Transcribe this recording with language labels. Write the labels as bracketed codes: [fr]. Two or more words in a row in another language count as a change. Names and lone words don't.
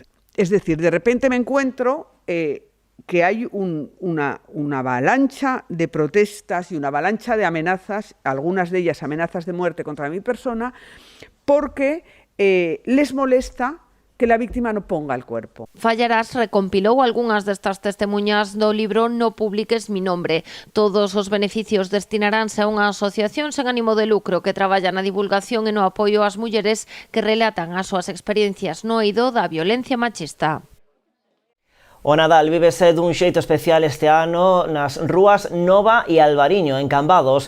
[es] Es decir, de repente me encuentro que hay una avalancha de protestas y una avalancha de amenazas, algunas de ellas amenazas de muerte contra mi persona, porque les molesta que la víctima no ponga el cuerpo. [gl] Fallarás recompilou algunhas destas testemunhas do libro No publiques mi nombre. Todos os beneficios destinaránse a unha asociación sen ánimo de lucro que traballa na divulgación e no apoio ás mulleres que relatan as súas experiencias no eido da violencia machista. O Nadal vívese dun xeito especial este ano nas rúas Nova e Albariño, en Cambados.